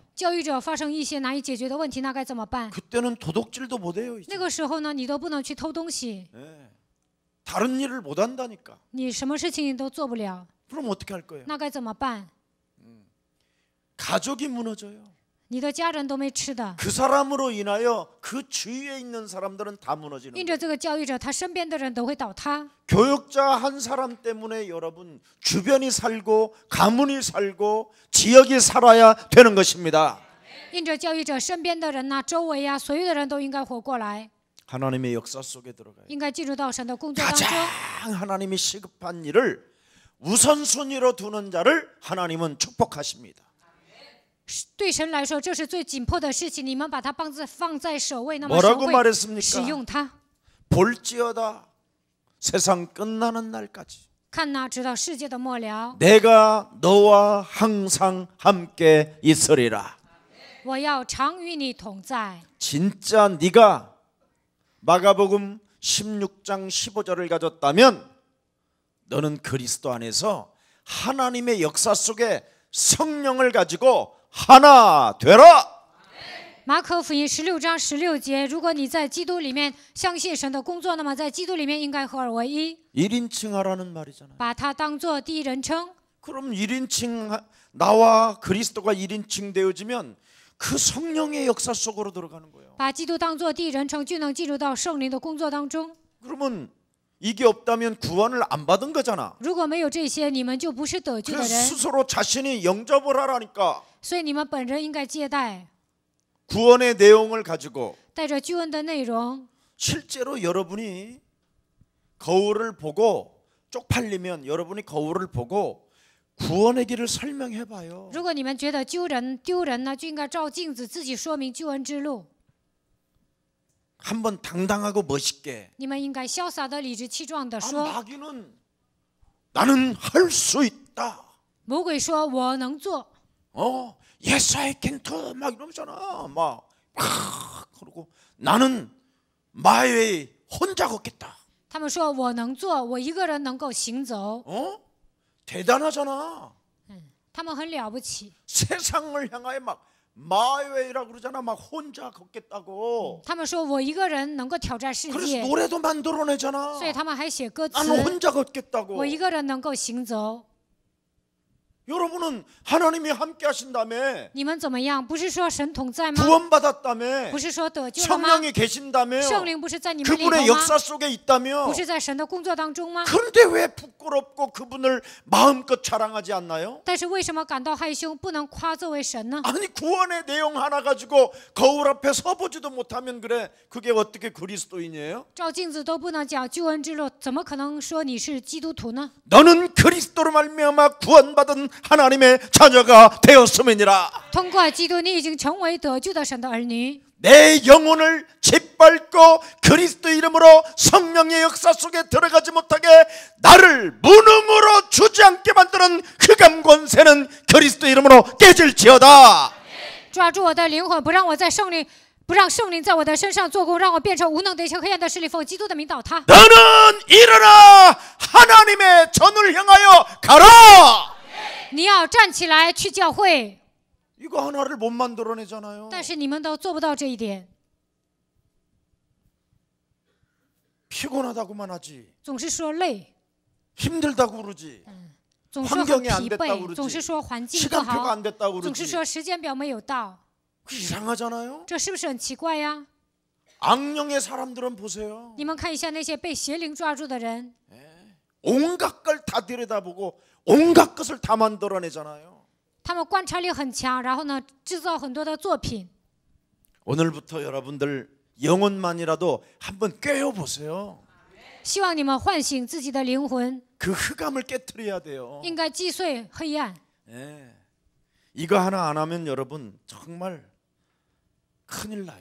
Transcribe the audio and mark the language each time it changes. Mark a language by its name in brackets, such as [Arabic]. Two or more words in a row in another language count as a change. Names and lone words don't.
[Chinese] 教育者发生一些难以解决的问题，那该怎么办？ [Korean] 그때는 도둑질도 못 해요. 이제. [Chinese] 那个时候呢，你都不能去偷东西， [Korean] 다른 일을 못 한다니까. [Chinese] 你什么事情你都做不了， [Korean] 그럼 어떻게 할 거예요? [Chinese] 那该怎么办？ [Korean] 가족이 무너져요. [Chinese] 你的家人都没吃的， [Korean] 그 사람으로 인하여 그 주위에 있는 사람들은 다 무너지는 [Chinese] 因 [Korean] 거예요. [Chinese] 着这个教育者，他身边的人都会倒塌。 [Korean] 교육자 한 사람 때문에 여러분 주변이 살고 가문이 살고 지역이 살아야 되는 것입니다. [Chinese] 因着教育者身边的人呐、周围呀、所有的人都应该活过来， [Korean] 하나님의 역사 속에 들어가요. [Chinese] 应该进入到神的工作当中。 [Korean] 가장 하나님이 시급한 일을 우선순위로 두는 자를 하나님은 축복하십니다. [Chinese] 对神来说，这是最紧迫的事情，你们把它放在首位，那么 [Korean] 뭐라고 [Chinese] 神会 [Korean] 말했습니까? [Chinese] 使用它。 [Korean] 볼지어다 세상 끝나는 날까지 [Chinese] 看呐，直到世界的末了， [Korean] 내가 너와 항상 함께 있으리라. [Chinese] 我要常与你同在。 [Korean] 진짜 네가 마가복음 16장 15절을 가졌다면 너는 그리스도 안에서 하나님의 역사 속에 성령을 가지고 하나 되라. [Chinese] 马可福音16章16节，如果你在基督里面相信神的工作，那么在基督里面应该合而为一， [Korean] 1인칭 하라는 말이잖아요. [Chinese] 把它当作第一人称。 [Korean] 그럼 1인칭 나와 그리스도가 1인칭 되어지면 그 성령의 역사 속으로 들어가는 거예요. [Chinese] 把基督当作第一人称，就能进入到圣灵的工作当中。 [Korean] 그러면 이게 없다면 구원을 안 받은 거잖아. [Chinese] 如果没有这些，你们就不是得救的 [Korean] 그래서 [Chinese] 人， [Korean] 스스로 자신이 영접을 하라니까. [Chinese] 所以你们本人应该接待， [Korean] 구원의 내용을 가지고 [Chinese] 带着救恩的内容。 [Korean] 실제로 여러분이 거울을 보고 쪽팔리면 여러분이 거울을 보고 구원의 길을 설명해 봐요. [Chinese] 如果你们觉得丢人呢，就应该照镜子，自己说明救恩之路。 [Korean] 한번 당당하고 멋있게. [Chinese] 你们应该潇洒的、理直气壮的 [Korean] 아, [Chinese] 说。 [Korean] 마귀는 나는 할 수 있다. [Chinese] 魔鬼说：“我能做。 [English] Yes, I can do. [Korean] 막 이러잖아. 막 그러고 나는 [English] my way [Korean] 혼자 걷겠다. ” [Chinese] 他们说：“我能做，我一个人能够行走。 [Korean] 대단하잖아. [Chinese] 他们很了不起。 [Korean] 세상을 향하여 막 [English] my way [Korean] 라고 그러잖아. 막 혼자 걷겠다고. [Chinese] 他们说我一个人能够挑战世 [Korean] 그래서 [Chinese] 界， [Korean] 노래도 만들어내잖아. [Chinese] 所以他们还写歌词 [Korean] 나는 ：“ 혼자 걷겠다고. [Chinese] 我一个人能够行走。 [Korean] 여러분은 하나님이 함께 하신다며 [Chinese] 你们怎么样？不是说神同在吗？ [Korean] 구원받았다며 [Chinese] 不是说得救了吗？ [Korean] 성령이 계신다며 [Chinese] 圣灵不是在你们里头 [Korean] 그분의 [Chinese] 吗？ [Korean] 역사 속에 있다며 [Chinese] 不是在神的工作当中吗？ [Korean] 그런데 왜 부끄럽고 그분을 마음껏 자랑하지 않나요? [Chinese] 但是为什么感到害羞，不能夸作为神呢？ [Korean] 아니 구원의 내용 하나 가지고 거울 앞에 서보지도 못하면 그래 그게 어떻게 그리스도인이에요? [Chinese] 照镜子都不能讲救恩之路，怎么可能说你是基督徒呢？ [Korean] 너는 그리스도로 말미암아 구원받은 하나님의 자녀가 되었음이니라. [Chinese] 通过基督，你已经成为得救的神的儿女。 [Korean] 내 영혼을 짓밟고 그리스도 이름으로 성령의 역사 속에 들어가지 못하게 나를 무능으로 주지않게 만드는 흑암 권세는 그리스도 이름으로 깨질지어다. [Chinese] 抓住我的灵魂，不让圣灵在我的身上做工，让我变成无能的一些黑暗的势力，奉基督的名倒塌。 [Korean] 너는 일어나 하나님의 전을 향하여 가라. [Chinese] 你要站起来去教会。 [Korean] 이거 하나를 못 만들어내잖아요. [Chinese] 但是你们都做不到这一点， [Korean] 피곤하다고만 하지, 总是说累， 힘들다고 그러지, [Chinese] 总说很 [Korean] 환경이 안 [Chinese] 疲 [Korean] 됐다고 [Chinese] 惫，总是 [Korean] 그러지, [Chinese] 说环境不 [Korean] 시간표가 [Chinese] 好， [Korean] 안 됐다고 [Chinese] 总是 [Korean] 그러지. [Chinese] 说时间表没有到， [Korean] 그 이상하잖아요. [Chinese] 这是不是很奇怪呀？ [Korean] 악령의 사람들은 보세요. [Chinese] 你们看一下那些被邪灵抓住的人， [Korean] 온갖 걸 다 들여다보고 온갖 것을 다 만들어내잖아요. [Chinese] 他们观察力很强，然后呢，制造很多的作品。 [Korean] 오늘부터 여러분들 영혼만이라도 한번 깨워보세요. [Chinese] 希望你们唤醒自己的灵魂， [Korean] 그 흑암을 깨트려야 돼요. [Chinese] 应该击碎黑暗。 [Korean] 예. 이거 하나 안 하면 여러분 정말 큰일 나요.